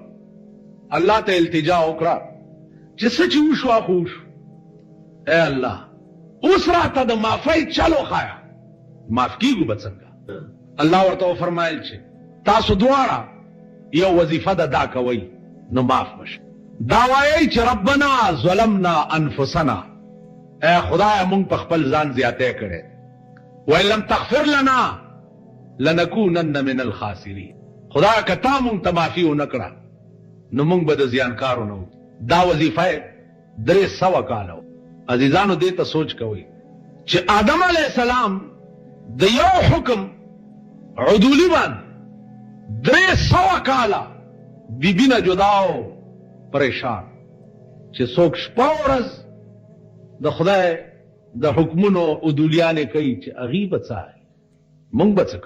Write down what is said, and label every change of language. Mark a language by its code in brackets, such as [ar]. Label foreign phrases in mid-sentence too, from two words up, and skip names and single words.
[ps] الله ته التجا وکړه چې څه چې وشو خو وشو، اے الله اوس راته د معافۍ چل وښایه، معاف کېږو به څنګه؟ الله ورته وفرمایل چې تاسو دواړه یو وظیفه ده دا کوئ نو معاف بشئ. دا وایئ چې [ar] ربنا ظلمنا انفسنا، [ps] اے خدای مونږ په خپل ځان زیاتی کړی، [ar] وان لم تغفر لنا لنکونن من الخاسرین. [ps] خدای که تا مونږ ته معافي ونه کړه نو مونږ به د زیانکارو نه وو. دا وظیفه 300 کاله وه. عزیزانو دې ته سوچ کوئ چې آدم [ar] علیه السلام [ps] د یو حکم عدولی باندې 300 کاله بیبي نه جدا و پریشان، چې څوک شپه ورځ د خدای د حکمونو عدولیانې کوي چې هغوی به څه مونږ به څه کوو.